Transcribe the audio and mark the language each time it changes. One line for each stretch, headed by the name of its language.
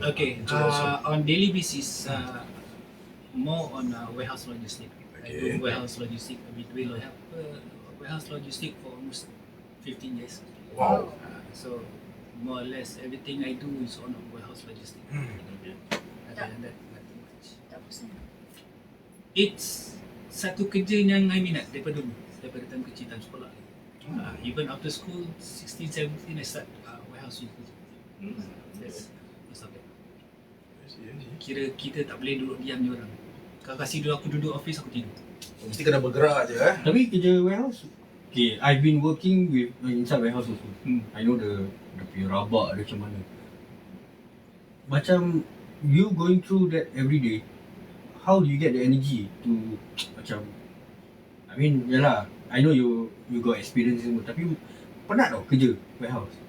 English: Okay, on daily basis, more on warehouse logistic. Okay. I do warehouse logistic. We do warehouse logistic for almost 15 years. Wow. So more or less everything I do is on warehouse logistic. Other than that, nothing much.
Malay: Tak bosan. It's satu kerja yang I minat daripada dulu, daripada time kecil, time sekolah.
English: Even after school, 16, 17, I start warehouse with That's most of it.
Malay: Kira kita tak boleh duduk diam ni orang. Kalau kasih aku duduk office, aku tidur. Mesti kena bergerak je Tapi kerja warehouse.
English: Okay, I've been working with inside warehouse also. I know the
Malay: punya rabak dia macam mana.
English: Macam you going through that every day, how do you get the energy to macam, I mean, yalah, I know you got experience semua,
Malay: tapi penat tau kerja warehouse.